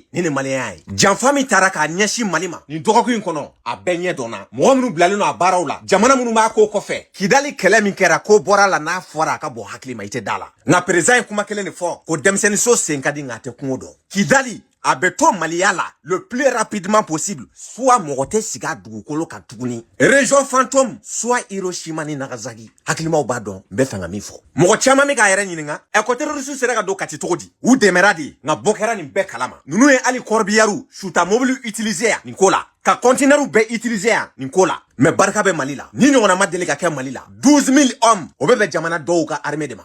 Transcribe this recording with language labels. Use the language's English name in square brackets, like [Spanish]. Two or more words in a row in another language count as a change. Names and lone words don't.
[Bambara] Nin de maliyɛnya ye. Janfa min taara k'a ɲɛsin Mali ma, nin dɔgɔkun in kɔnɔ, a bɛɛ ɲɛ dɔnna. Mɔgɔ minnu bilalen don a baaraw la, jamana minnu b'a ko kɔfɛ. Kidali kɛlɛ min kɛra ko bɔra la n'a fɔra a ka bɔ hakili ma, i tɛ da la. Nka président ye kuma kelen de fɔ, ko denmisɛnninso sen ka di nka a tɛ kungo dɔn. Kidali a bɛ to Maliya la [French] le plus rapidement possible, [Bambara] soit mɔgɔ tɛ sigi a dugukolo kan tuguni. [French] Région fantôme, soit Hiroshima ni Nagasaki. [Bambara] Hakilimaw b'a dɔn, n bɛ fɛ ka min fɔ. Mɔgɔ caman bɛ k'a yɛrɛ ɲininka, ko terroriste sera ka don Kati cogo di? U dɛmɛra de, nka bɔ kɛra nin bɛɛ kalama. Ninnu ye hali corbillard suta mobile utiliser yan nin ko la. Ka conteneur bɛɛ utiliser yan nin ko la. Mais barika bɛ Mali la. Ni ɲɔgɔnna ma deli ka kɛ Mali la. 12 000 hommes o bɛ jamana dɔw ka armée de ma.